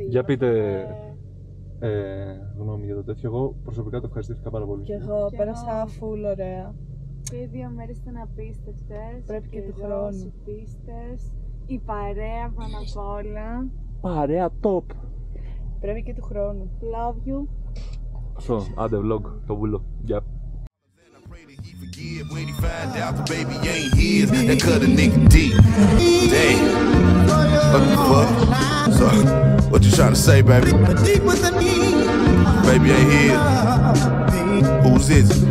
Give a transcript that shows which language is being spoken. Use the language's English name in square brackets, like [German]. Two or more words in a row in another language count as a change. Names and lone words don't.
[Greek] Για πείτε γνώμη για το τέτοιο. Εγώ προσωπικά το ευχαριστήθηκα πάρα πολύ. Και εγώ πέρασα full ωραία. Και οι 2 μέρες ήταν απίστευτες. Πρέπει και του οι χρόνου. πίστες, η παρέα πάνω απ' όλα. Παρέα top! Πρέπει και του χρόνου. [English] Love you. [Greek] Αυτό, άντε vlog, το βούλο. Γεια. [English] When he find out the baby ain't his, that cut a nigga deep. Damn. What the fuck? So, what you trying to say, baby? Baby ain't his. Who's is it?